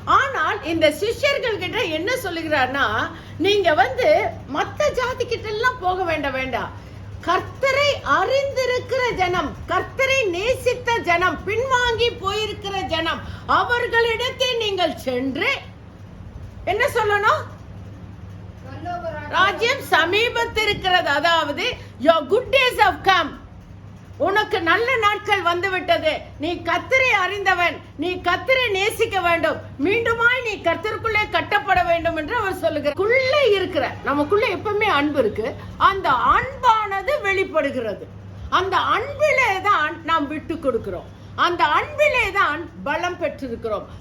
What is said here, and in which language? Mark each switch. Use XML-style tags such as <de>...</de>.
<ta>ஆனால் இந்த சிஷ்யர்கள் கிட்ட என்ன சொல்லுகிறார்னா, நீங்க மத்த ஜாதி கிட்ட எல்லாம் போக வேண்டாம், கர்த்தரை அறிந்திருக்கிற ஜனம், கர்த்தரை நேசித்த ஜனம், பின்வாங்கி போயிருக்கிற ஜனம், அவர்களிடத்தை நீங்கள் சென்று என்ன சொல்லணும்? ராஜ்யம் சமீபத்தில் இருக்கிறது. அதாவது</ta> <en>your good days have come.</en> <ta>உனக்கு நல்ல நாட்கள் வந்து விட்டது. நீ கர்த்தரை அறிந்தவன், நீ கர்த்தரை நேசிக்க வேண்டும், மீண்டுமாய் நீ கர்த்தருக்குள்ளே கட்டப்பட வேண்டும் என்று அவர் சொல்லுகிறார். நமக்குள்ள எப்பவுமே அன்பு இருக்கு. அந்த அன்பானது வெளிப்படுகிறது. அந்த அன்பிலே தான் நாம் விட்டு கொடுக்கிறோம். அந்த அன்பிலே தான் பலம் பெற்றிருக்கிறோம்.</ta>